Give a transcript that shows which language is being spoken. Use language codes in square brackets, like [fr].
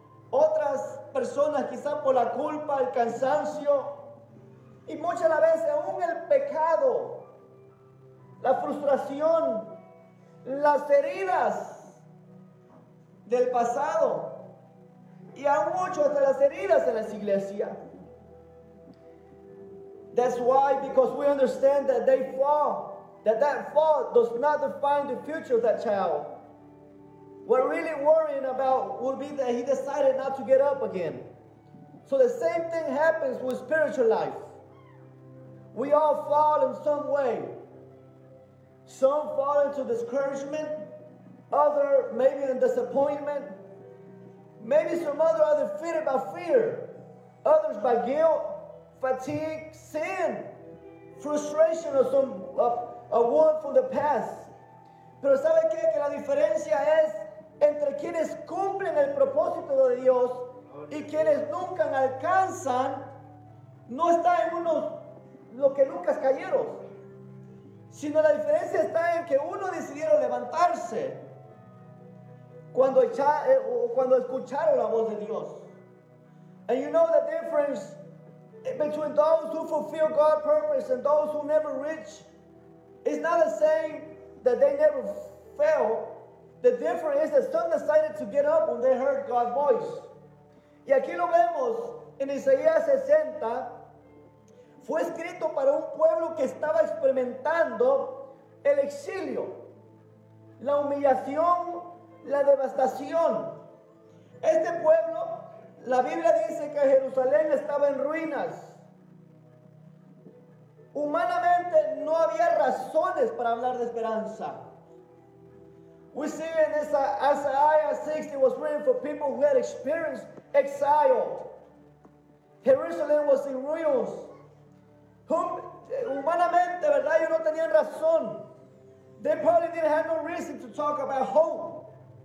[es] Otras personas quizá por la culpa, el cansancio. Y muchas veces aún el pecado, la frustración, las heridas del pasado. Y aún mucho hasta las heridas de las iglesias. [en] That's why, because we understand that they fall, that fall does not define the future of that child. We're really worrying about would be that he decided not to get up again. So the same thing happens with spiritual life. We all fall in some way. Some fall into discouragement, other maybe in disappointment, maybe some other fear by fear, others by guilt, fatigue, sin, frustration of some of a word from the past. [es] Pero sabe qué? Que la diferencia es entre quienes cumplen el propósito de Dios y quienes nunca alcanzan, no está en unos lo que nunca cayeron, sino la diferencia está en que uno decidieron levantarse cuando escucharon la voz de Dios. [en] And you know the difference between those who fulfill God's purpose and those who never reach, it's not the same that they never fail. The difference is that some decided to get up when they heard God's voice. [es] Y aquí lo vemos en Isaías 60. Fue escrito para un pueblo que estaba experimentando el exilio, la humillación, la devastación. Este pueblo, la Biblia dice que Jerusalén estaba en ruinas. Humanamente no había razones para hablar de esperanza. [en] We see in this Isaiah 60 was written for people who had experienced exile. Jerusalem was in ruins. [es] Humanamente, ¿verdad? Ellos no tenían razón. [en] They probably didn't have no reason to talk about hope.